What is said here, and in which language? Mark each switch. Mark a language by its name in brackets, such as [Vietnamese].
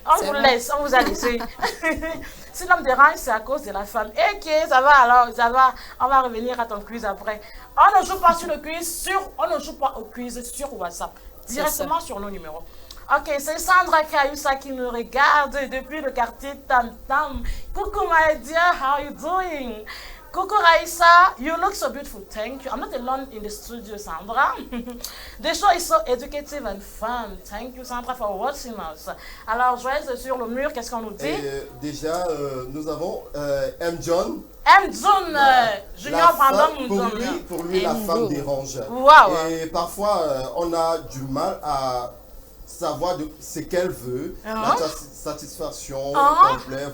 [French] on vous laisse, on vous a laissé. Si l'homme dérange, c'est à cause de la femme. Ok, ça va alors, ça va. On va revenir à ton quiz après. On ne joue pas sur le quiz, on ne joue pas au quiz sur WhatsApp. Directement sur nos numéros. Ok, c'est Sandra Kayusa qui nous regarde depuis le quartier Tam Tam. [English] Coucou my dear, how you doing? Coucou Raissa, you look so beautiful, thank you. I'm not alone in the studio, Sandra. The show is so educative and fun. Thank you, Sandra, for watching us. [French] Alors, Joyeuse, sur le mur, qu'est-ce qu'on nous dit? Déjà, nous avons M. John. M. John, Junior Brandon Mouton. Pour lui, la femme dérange. Wow. Et parfois, on a du mal à savoir ce qu'elle veut, la satisfaction complète.